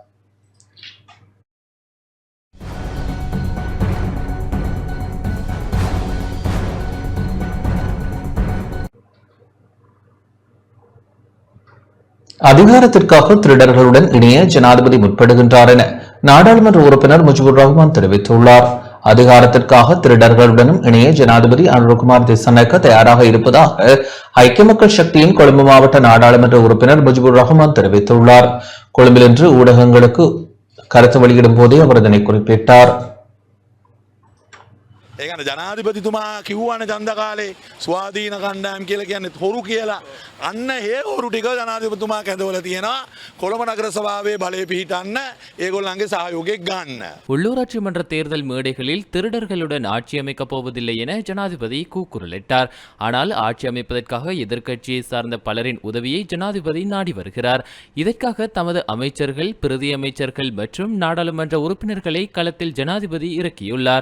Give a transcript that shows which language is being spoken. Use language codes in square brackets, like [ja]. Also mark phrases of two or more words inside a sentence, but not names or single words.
[ta] அதிகாரத்திற்காக திருடர்களுடன் இணைய ஜனாதிபதி முற்படுகின்றார் என நாடாளுமன்ற உறுப்பினர் முஜிபுர் ரஹ்மான் தெரிவித்துள்ளார். அதிகாரத்திற்காக திருடர்களுடனும் இணைய ஜனாதிபதி அனுரகுமார் திசாநாயக்க தயாராக இருப்பதாக ஐக்கிய மக்கள் சக்தியின் கொழும்பு மாவட்ட நாடாளுமன்ற உறுப்பினர் முஜிபுர் ரஹ்மான் தெரிவித்துள்ளார். கொழும்பில் இன்று ஊடகங்களுக்கு கருத்து வெளியிடும் போதே அவர் இதனை குறிப்பிட்டார். [si] ඒකන ජනාධිපතිතුමා කිව්වනේ ඡන්ද කාලේ ස්වාධීන කණ්ඩායම් කියලා කියන්නේ හොරු කියලා. අන්න ඒ හොරු ටික ජනාධිපතිතුමා කැඳවලා තියෙනවා. කොළඹ නගර සභාවේ බලය පිහිටන්න ඒගොල්ලන්ගේ සහයෝගයක් ගන්න. [ta] உள்ளூராட்சி மன்ற தேர்தல் மேடைகளில் திருடர்களுடன் ஆட்சி அமைக்கப் போவதில்லை என ஜனாதிபதி கூக்குரலிட்டார். ஆனால் ஆட்சி அமைப்பதற்காக எதிர்க்கட்சியை சார்ந்த பலரின் உதவியை ஜனாதிபதி நாடி வருகிறார். இதற்காக தமது அமைச்சர்கள், பிரதி அமைச்சர்கள் மற்றும் நாடாளுமன்ற உறுப்பினர்களை களத்தில் ஜனாதிபதி இறக்கியுள்ளார்.